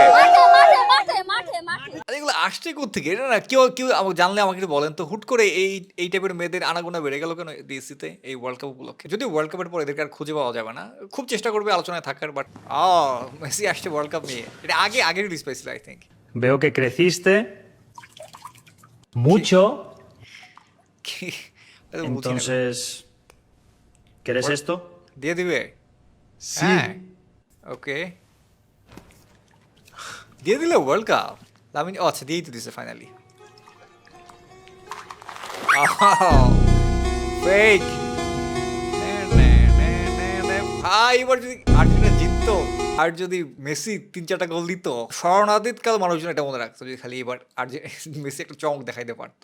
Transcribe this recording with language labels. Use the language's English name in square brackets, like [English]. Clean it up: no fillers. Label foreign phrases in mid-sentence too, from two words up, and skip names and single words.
[Bangla] মাঠে। এগুলো আসছে কোত্থেকে? এটা না কেউ জানলে আমাকে একটু বলেন তো। হুট করে এই টাইপের মেয়েদের আনাগোনা বেড়ে গেল কেন ডিএসসিতে এই ওয়ার্ল্ড কাপ উপলক্ষে? যদিও ওয়ার্ল্ড কাপের পর এদেরকে আর খুঁজে পাওয়া যাবে না, খুব চেষ্টা করবে আলোচনায় থাকার। বাট মেসি আসছে ওয়ার্ল্ড কাপ নিয়ে, এটা আগে রিলিজ পাইছিল [English] I think. [Spanish] Veo que creciste mucho, entonces, ¿quieres esto? [Bangla] দিয়ে দিবে? [Spanish] Sí. [Bangla] ওকে, দিয়ে দিলে ওয়ার্ল্ড কাপ। আমি আচ্ছা, দিয়েই তো দিছে ফাইনালি। ফেক ভাই, এবার যদি আর্জেন্টিনা জিততো আর যদি মেসি 3-4টা গোল দিত, স্মরণাতীত কাল মানুষজন এটা মনে রাখতো, যদি খালি এবার মেসি একটা চমক দেখাইতে পারতো।